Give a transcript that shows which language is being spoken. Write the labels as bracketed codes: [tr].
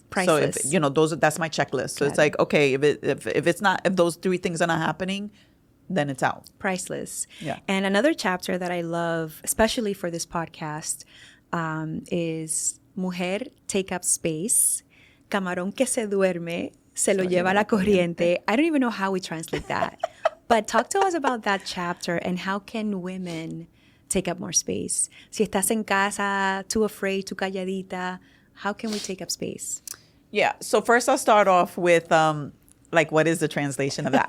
[en] Priceless. So if that's my checklist. So it's like, okay, if those three things are not happening, then it's out. Priceless. Yeah. And another chapter that I love, especially for this podcast, is Mujer Take Up Space. [es] Camarón que se duerme, se lo lleva la corriente. [en] I don't even know how we translate that. But talk to us about that chapter and how can women take up more space? [es] Si estás en casa, [en] too afraid, too calladita, how can we take up space? Yeah. So first I'll start off with like what is the translation of that?